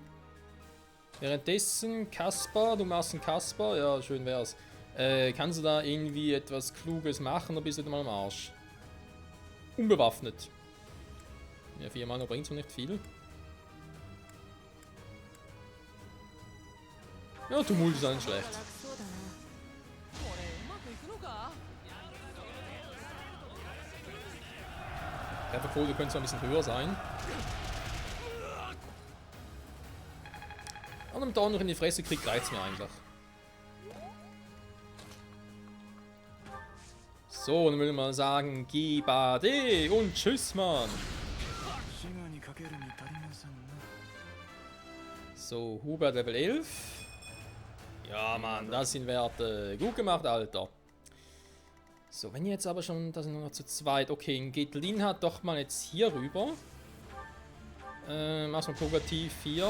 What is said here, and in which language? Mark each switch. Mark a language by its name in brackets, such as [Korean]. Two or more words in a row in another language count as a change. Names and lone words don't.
[German] Währenddessen, Kaspar, du machst einen Kaspar. Ja, schön wär's. Kannst du da irgendwie etwas Kluges machen oder bist du mal am Arsch? Unbewaffnet. Ja, 4 Mana bringt so nicht viel. Ja, Tumult ist auch nicht schlecht. [Japanese] これうまくいくのか [German] Trefferquote könnte zwar ein bisschen höher sein. Und wenn da noch in die Fresse kriegt, reicht's mir eigentlich. So, dann würde ich mal sagen, Gibade und tschüss, Mann. [Japanese] 滋賀にかけるに足りませんな。 [German] So, Hubert Level 11. Ja, Mann, das sind Werte. Gut gemacht, Alter. So, wenn ihr jetzt aber schon, da sind wir noch zu zweit. Okay, Getlin hat doch mal jetzt hier rüber. Erstmal Purgativ 4.